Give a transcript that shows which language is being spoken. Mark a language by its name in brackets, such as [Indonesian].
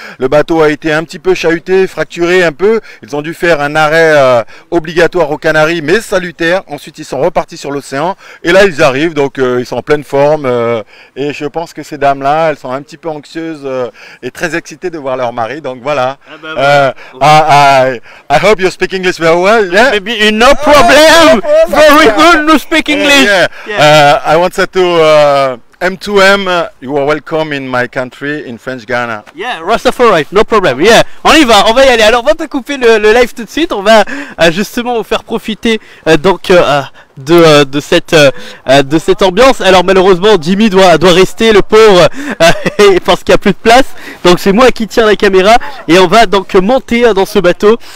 [French] Le bateau a été un petit peu chahuté, fracturé un peu. Ils ont dû faire un arrêt obligatoire aux Canaries, mais salutaire. Ensuite ils sont repartis sur l'océan et là ils arrivent, donc ils sont en pleine forme, et je pense que ces dames là elles sont un petit peu anxieuses et très excitées de voir leur mari, donc voilà. [English] I hope you speak English very well. Yeah? Maybe no problem. Very good to speak English. I wanted to M2M, you are welcome in my country, in French Ghana. Yeah, Rastafari, no problem. Yeah, [French] on y aller. Alors on va pas couper le live tout de suite, on va justement vous faire profiter donc de cette ambiance. Alors malheureusement Jimmy doit rester, le pauvre, parce qu'il n'y a plus de place. Donc c'est moi qui tiens la caméra et on va donc monter dans ce bateau.